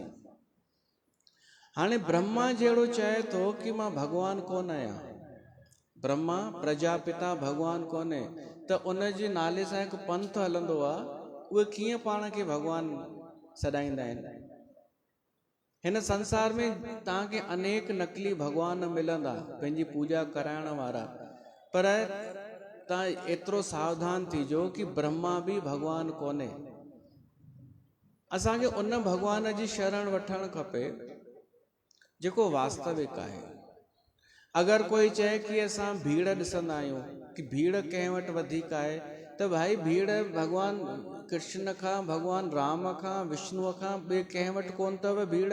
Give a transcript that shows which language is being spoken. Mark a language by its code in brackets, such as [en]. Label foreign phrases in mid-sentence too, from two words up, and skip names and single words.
[sd] हाणे ब्रह्मा जहिड़ो चए थो कि मां भॻवान कोन आहियां, ब्रह्मा प्रजापिता भॻवान कोन्हे, त उन जे नाले सां हिकु पंथ हलंदो आहे, उहे कीअं पाण खे भॻवान सॾाईंदा आहिनि। हिन संसार में तव्हांखे अनेक नकली भॻवान मिलंदा पंहिंजी पूजा कराइण वारा, पर तव्हां एतिरो सावधान थीजो कि ब्रह्मा बि भॻवान कोन्हे। असांखे उन भॻवान जी शरण वठणु खपे जेको वास्तविक आहे। अगरि कोई चए कि असां भीड़ ॾिसंदा आहियूं कि भीड़ कंहिं वटि वधीक आहे, त भाई भीड़ भॻवान कृष्ण खां, भॻवान राम खां, विष्णुअ खां ॿिए कंहिं वटि कोन अथव भीड़।